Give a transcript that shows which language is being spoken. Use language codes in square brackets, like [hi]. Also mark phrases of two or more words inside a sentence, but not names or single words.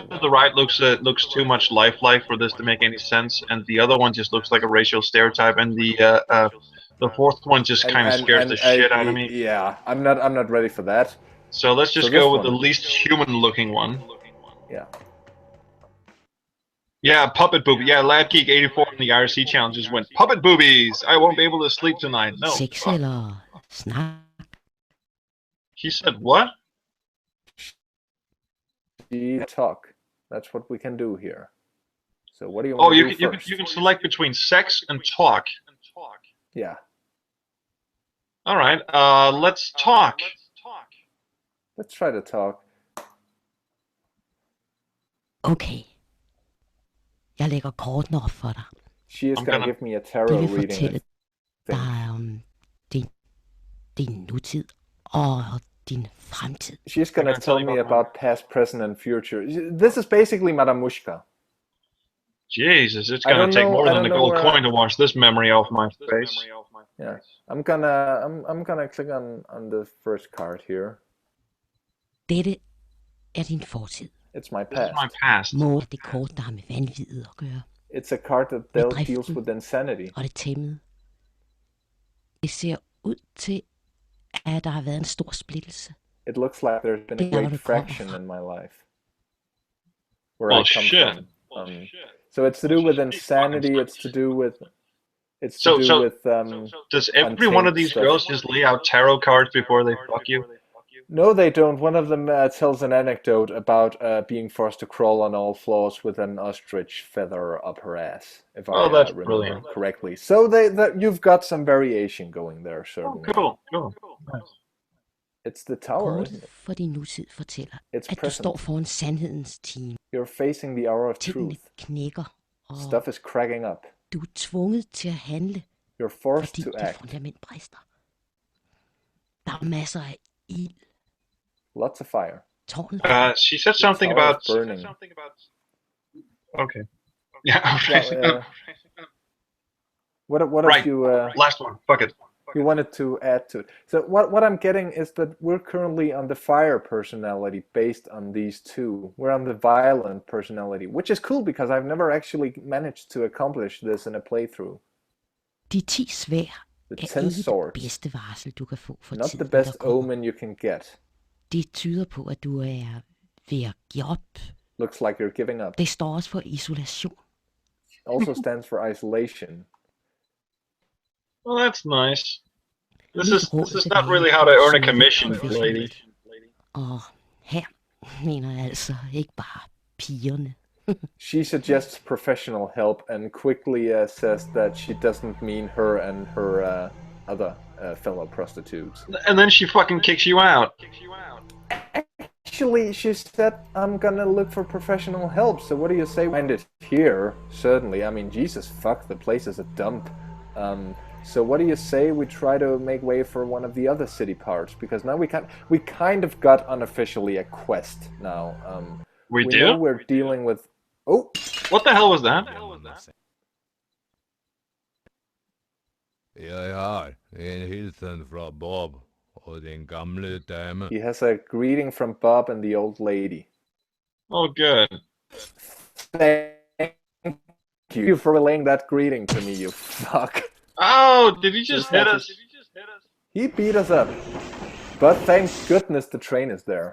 [en] to the right looks too much lifelike for this to make any sense, and the other one just looks like a racial stereotype, and the fourth one just kind of scares the shit out of me. Yeah, I'm not ready for that. So let's just go with the least human-looking one. Yeah. Yeah, puppet booby. Yeah, Lab Geek 84 in the IRC challenges went puppet boobies. I won't be able to sleep tonight. No. [da] Sex eller snak. [en] He said what? Talk. That's what we can do here. So what do you Oh, want to do you first? can select between sex and talk. Yeah. All right. Let's talk. Let's try to talk. Okay. [da] Jeg lægger kortene op for dig. [en] She is going to give me a tarot [da] Det vil [en] reading. [da] fortælle dig om din nutid og din fremtid. [en] She's going to tell me about past, present, and future. This is basically Madame Mushka. Jesus, it's gonna take more than the gold coin to wash this memory off my face. Yeah, I'm gonna click on the first card here. [da] Dette er din fortid. [en] It's my This is past. my past. [da] Må det kort, der har med vanvittighed at gøre. [en] It's a card that deals with insanity. [da] Og det tæmmede. Det ser ud til, at der har været en stor splittelse. [en] It looks like there's been a [da] Det er, hvor [en] great [da] du kommer [en] fraction [da] fra. [en] in my life. Where I come shit. from. So it's to do with insanity. It's to do with. It's to do with. Does every one of these stuff. girls just lay out tarot cards before they fuck you? No, they don't. One of them tells an anecdote about being forced to crawl on all fours with an ostrich feather up her ass, if I that's remember brilliant. correctly. So you've got some variation going there, certainly. Cool. Nice. It's the tower, isn't [da] Kortet [en] it? [da] for din nutid fortæller, [en] It's [da] at du [en] present. [da] står foran sandhedens time. [en] You're facing the hour of [da] Tingene [en] truth. [da] knækker, og [en] Stuff is cracking up. [da] du er tvunget til at handle, [en] You're forced [da] fordi [en] to [da] dit [en] act. [da] fundament brister. Der er masser af ild. [en] Lots of fire. [da] Tårnet [en] She said something tower is about burning. Okay. Yeah. Yeah, what Right. if you Last one. Fuck it. you wanted to add to it? So what I'm getting is that we're currently on the fire personality based on these two. We're on the violent personality, which is cool because I've never actually managed to accomplish this in a playthrough. [da] De 10 svær [en] The [da] er [en] 10 [da] ikke det [en] swords, [da] bedste varsel, du kan få for [en] not [da] tiden, [en] the best [da] der kommer. [en] omen you can get. [da] Det tyder på, at du er ved at give op. [en] Looks like you're giving up. [da] Det står også for isolation. [en] Also stands for isolation. Well, that's nice. This [da] Mit [en] is [da] råd [en] not [da] tilbage [en] really how to earn a [da] til [en] commission, [da] professionelt. [en] lady. [da] Og her mener jeg altså ikke bare pigerne. [en] She suggests professional help and quickly says that she doesn't mean her and her other fellow prostitutes. And then she fucking kicks you out. Actually, she said, I'm gonna look for professional help, so what do you say? Find it here, certainly. I mean, Jesus, fuck, the place is a dump. So what do you say we try to make way for one of the other city parts? Because now we kind of got unofficially a quest now. We do? know we're dealing with... Oh! What the hell was that? [da] Jeg har en hilsen fra Bob og den gamle dame. [en] He has a greeting from Bob and the old lady. Oh, good. Thank you for relaying that greeting to me, you fuck. Oh, did he just hit us? He beat us up. But thank goodness the train is there.